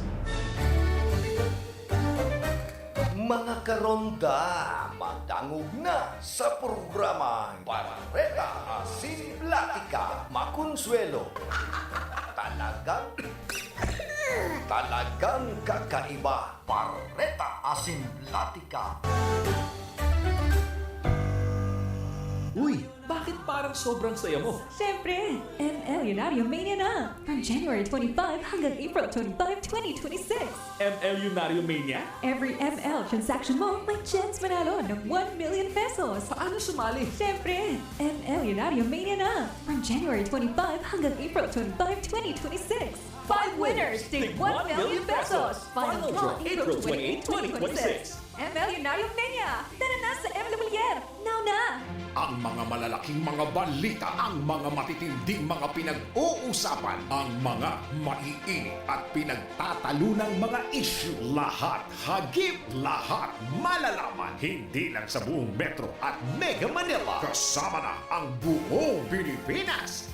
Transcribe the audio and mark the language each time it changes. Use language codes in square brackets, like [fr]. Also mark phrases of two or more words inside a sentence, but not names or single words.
[bik] Mga karonda, madangog na sa programa Parreta Asin Platica Makonsuelo. [tl] Talagang kakaiba. Parreta Asin Platica. Uy, bakit parang sobrang saya mo? Siyempre, ML Unarium Mania na! [en] From January 25 [tl] hanggang April 25, 2026. ML Unarium Mania? [en] Every ML transaction [tl] mo may chance manalo ng 1 [en] million pesos. [tl] Paano sumali? Siyempre, ML Unarium Mania na! [en] From January 25 [tl] hanggang April 25, 2026. [en] 5 winners take 1 million pesos! Final draw April 28, 2026. ML Unarium Mania! [tl] Tara na sa ML Bullier! Now na! Ang mga malalaking mga balita, ang mga matitinding mga pinag-uusapan, ang mga maiinit at pinagtatalunang mga issue. Lahat hagip, lahat malalaman. Hindi lang sa buong Metro at Mega Manila. Kasama na ang buong Pilipinas.